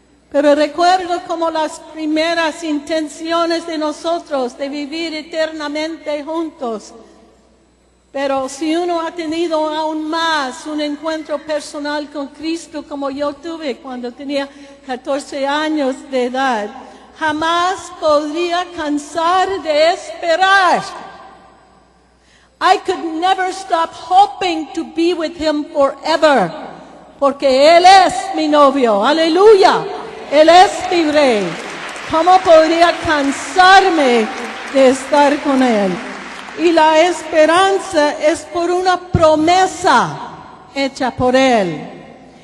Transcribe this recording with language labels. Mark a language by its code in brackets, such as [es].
[es] Pero recuerdo como las primeras intenciones de nosotros de vivir eternamente juntos. Pero si uno ha tenido aún más un encuentro personal con Cristo como yo tuve cuando tenía 14 años de edad, jamás podría cansar de esperar. [en] I could never stop hoping to be with Him forever. [es] Porque Él es mi novio. Aleluya. Él es mi rey. ¿Cómo podría cansarme de estar con Él? Y la esperanza es por una promesa hecha por Él.